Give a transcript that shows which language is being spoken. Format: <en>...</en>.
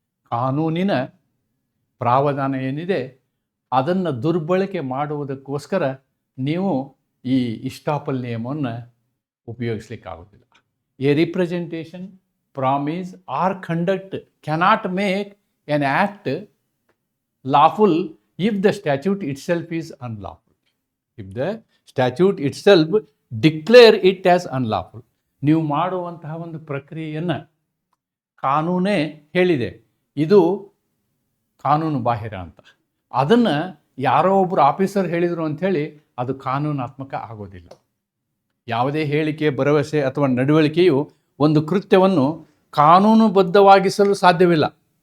<kn>ಕಾನೂನಿನ ಪ್ರಾವಧಾನ ಏನಿದೆ ಅದನ್ನು ದುರ್ಬಳಕೆ ಮಾಡುವುದಕ್ಕೋಸ್ಕರ ನೀವು ಈ ಇಸ್ಟಾಪಲ್ ನಿಯಮವನ್ನು ಉಪಯೋಗಿಸ್ಲಿಕ್ಕಾಗೋದಿಲ್ಲ.</kn> <en>A representation, promise or conduct cannot make an act lawful if the statute itself is unlawful. If the statute itself declare it as unlawful.</en> <kn>ನೀವು ಮಾಡುವಂತಹ ಒಂದು ಪ್ರಕ್ರಿಯೆಯನ್ನು ಕಾನೂನೇ ಹೇಳಿದೆ ಇದು ಕಾನೂನು ಬಾಹಿರ ಅಂತ, ಅದನ್ನು ಯಾರೋ ಒಬ್ಬರು ಆಫೀಸರ್ ಹೇಳಿದರು ಅಂಥೇಳಿ ಅದು ಕಾನೂನಾತ್ಮಕ ಆಗೋದಿಲ್ಲ. ಯಾವುದೇ ಹೇಳಿಕೆ, ಭರವಸೆ ಅಥವಾ ನಡವಳಿಕೆಯು ಒಂದು ಕೃತ್ಯವನ್ನು ಕಾನೂನುಬದ್ಧವಾಗಿಸಲು ಸಾಧ್ಯವಿಲ್ಲ.</kn>